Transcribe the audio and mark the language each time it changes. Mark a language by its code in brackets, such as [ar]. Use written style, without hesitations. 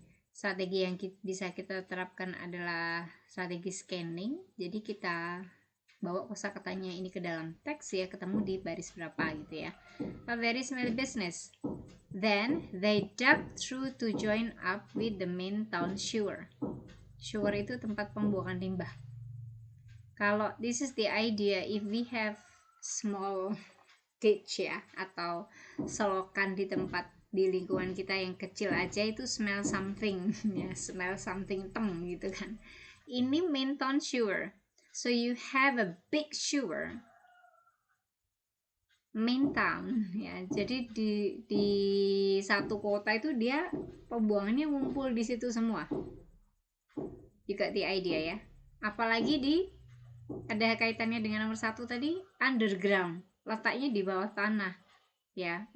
[id] Strategi yang bisa kita terapkan adalah strategi scanning. Jadi kita bawa kosakatanya ini ke dalam teks ya, ketemu di baris berapa gitu ya. [en] A very smelly business. Then they dug through to join up with the main town sewer. [id] Sewer itu tempat pembuangan limbah. Kalau [en] this is the idea, if we have small ditch [id] ya, atau selokan di tempat di lingkungan kita yang kecil aja itu [en] smell something [id] ya, smell something gitu kan. Ini main town sewer. [en] So you have a big sewer, main town ya. [id] Jadi di satu kota itu dia pembuangannya ngumpul di situ semua. Juga the idea ya. Apalagi ada kaitannya dengan nomor 1 tadi, underground, letaknya di bawah tanah ya.